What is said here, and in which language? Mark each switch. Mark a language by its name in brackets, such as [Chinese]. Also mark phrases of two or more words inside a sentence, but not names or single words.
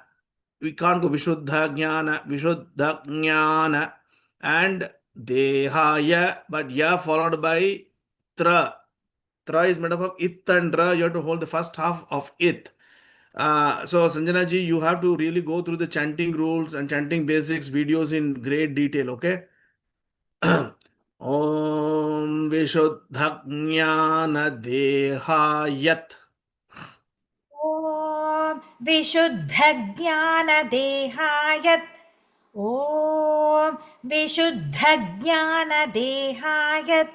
[English] We can't go Vishuddhajnana, and Dehaya, but Ya followed by Tra. Tra is made up of It and Ra. You have to hold the first half of It. So Sanjana ji, you have to really go through the chanting rules and chanting basics videos in great detail, okay? [Sanskrit] ॐ विशुद्धज्ञान देहायत. ॐ विशुद्धज्ञान देहायत. ॐ विशुद्धज्ञान देहायत.